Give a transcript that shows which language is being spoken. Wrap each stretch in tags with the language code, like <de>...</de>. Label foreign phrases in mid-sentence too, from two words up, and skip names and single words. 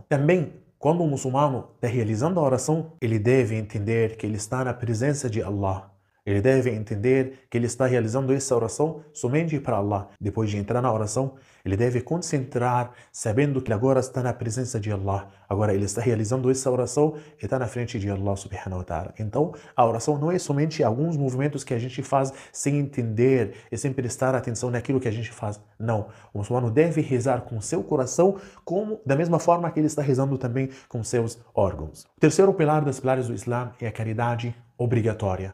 <pt>Também, quando o muçulmano está realizando a oração, ele deve entender que ele está na presença de Allah. Ele deve entender que ele está realizando essa oração somente para Allah. Depois de entrar na oração, ele deve concentrar, sabendo que agora está na presença de Allah. Agora ele está realizando essa oração e está na frente de Allah</pt> <ar>سبحانه وتعالى.</ar> <pt>Então, a oração não é somente alguns movimentos que a gente faz sem entender e sem prestar atenção naquilo que a gente faz. Não. O muçulmano deve rezar com seu coração, como da mesma forma que ele está rezando também com seus órgãos. O terceiro pilar dos pilares do Islã é a caridade obrigatória.</pt>